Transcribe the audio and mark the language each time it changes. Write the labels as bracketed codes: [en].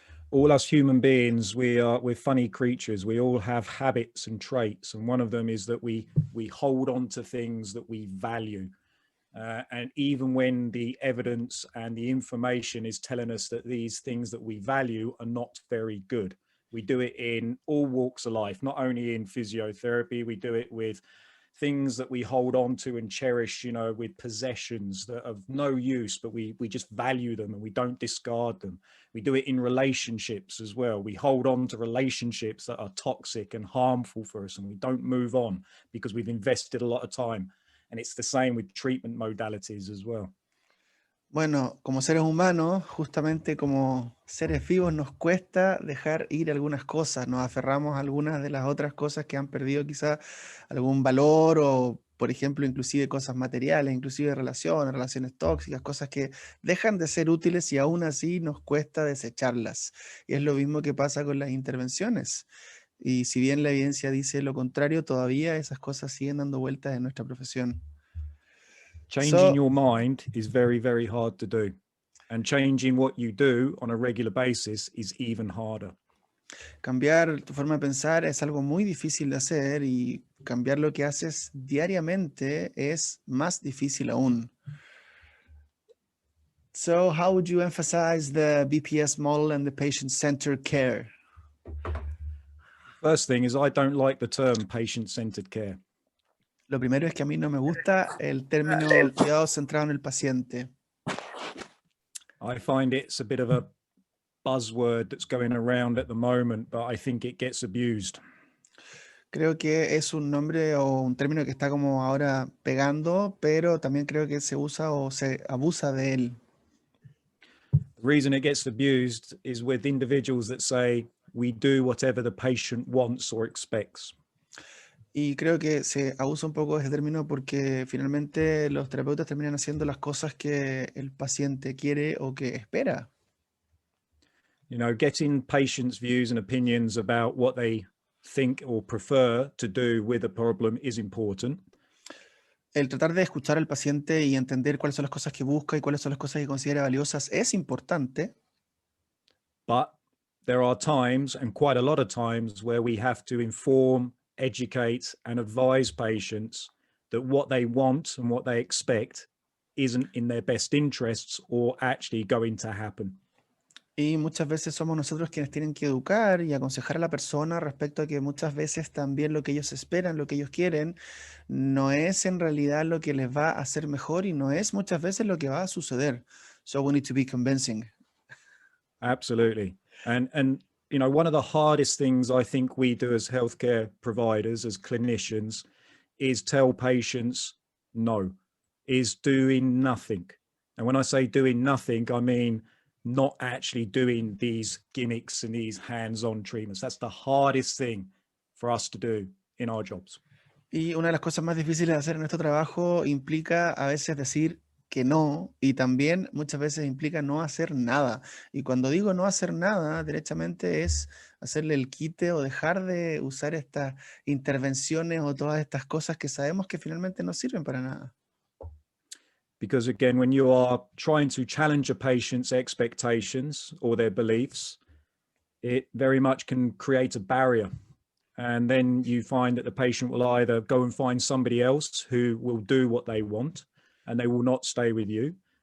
[en] All us human beings, we're funny creatures. We all have habits and traits, and one of them is that we hold on to things that we value. And even when the evidence and the information is telling us that these things that we value are not very good, we do it in all walks of life, not only in physiotherapy. We do it with things that we hold on to and cherish, with possessions that are of no use, but we just value them and we don't discard them. We do it in relationships as well. We hold on to relationships that are toxic and harmful for us, and we don't move on because we've invested a lot of time. And it's the same with treatment modalities as well. [es] Bueno, como seres humanos, justamente como seres vivos, nos cuesta dejar ir algunas cosas, nos aferramos a algunas de las otras cosas que han perdido quizá algún valor o, por ejemplo, inclusive cosas materiales, inclusive relaciones tóxicas, cosas que dejan de ser útiles y aún así nos cuesta desecharlas. Y es lo mismo que pasa con las intervenciones. Y si bien la evidencia dice lo contrario, todavía esas cosas siguen dando vueltas en nuestra profesión. [en] Changing your mind is very, very hard to do. And changing what you do on a regular basis is even harder. [es] Cambiar tu forma de pensar es algo muy difícil de hacer y cambiar lo que haces diariamente es más difícil aún. [en] So, how would you emphasize the BPS model and the patient-centered care? First thing is I don't like the term patient-centered care. [es] Lo primero es que a mí no me gusta el término cuidado centrado en el paciente. [en] I find it's a bit of a buzzword that's going around at the moment, but I think it gets abused. [es] Creo que es un nombre o un término que está como ahora pegando, pero también creo que se usa o se abusa de él. [en] The reason it gets abused is with individuals that say, we do whatever the patient wants or expects. [es] Y creo que se abusa un poco de ese término porque finalmente los terapeutas terminan haciendo las cosas que el paciente quiere o que espera. [en] Getting patients' views and opinions about what they think or prefer to do with a problem is important. [es] El tratar de escuchar al paciente y entender cuáles son las cosas que busca y cuáles son las cosas que considera valiosas es importante. [en] But there are times, and quite a lot of times, where we have to inform, educate, and advise patients that what they want and what they expect isn't in their best interests or actually going to happen. [es] Y muchas veces somos nosotros quienes tienen que educar y aconsejar a la persona respecto a que muchas veces también lo que ellos esperan, lo que ellos quieren, no es en realidad lo que les va a hacer mejor y no es muchas veces lo que va a suceder. [en] So we need to be convincing. Absolutely. And you know, one of the hardest things I think we do as healthcare providers, as clinicians, is tell patients no, is doing nothing. And when I say doing nothing, I mean not actually doing these gimmicks and these hands-on treatments. That's the hardest thing for us to do in our jobs. [es] Y una de las cosas más difíciles de hacer en nuestro trabajo implica a veces decir que no y también muchas veces implica no hacer nada. Y cuando digo no hacer nada, derechamente es hacerle el quite o dejar de usar estas intervenciones o todas estas cosas que sabemos que finalmente no sirven para nada. [en] Because again, when you are trying to challenge a patient's expectations or their beliefs, it very much can create a barrier. And then you find that the patient will either go and find somebody else who will do what they want and they will not stay with you.